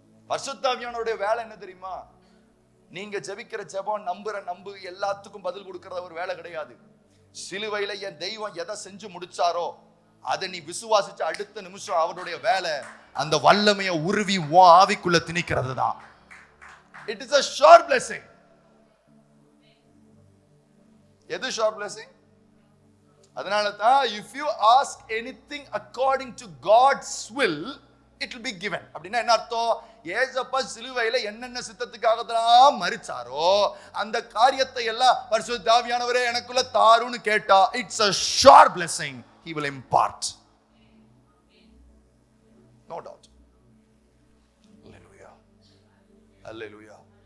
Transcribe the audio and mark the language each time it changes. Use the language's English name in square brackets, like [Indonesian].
[Tamil] பரிசுத்த ஆவியானவருடைய வேலை என்ன தெரியுமா? நீங்க ஜெபிக்கிற ஜெபம், நம்புற நம்பு, எல்லாத்துக்கும் பதில் கொடுக்கறத ஒரு வேலை கிடையாது. சிலுவையில என் தெய்வம் எதை செஞ்சு முடிச்சாரோ அதை நீ விசுவாசிச்சு அடுத்த நிமிஷம் அவருடைய வேலை அந்த வல்லமையை உருவி உன் ஆவிக்குள்ள திணிக்கிறது தான். [English] It is a sure blessing. [Tamil] எது [English] sure blessing? [Tamil] அதனால தான் [English] if you ask anything according to God's will it will be given. [Tamil] அப்படின்னா என்ன அர்த்தம்? ஏசப்பா சிலுவையில என்னென்ன சித்தத்துக்காக தான் மரிச்சாரோ அந்த காரியத்தை எல்லாம் பரிசுத்த ஆவியானவரே எனக்குள்ள தாருன்னு கேட்டா [English] it's a sure blessing he will impart. No doubt. Hallelujah. Hallelujah.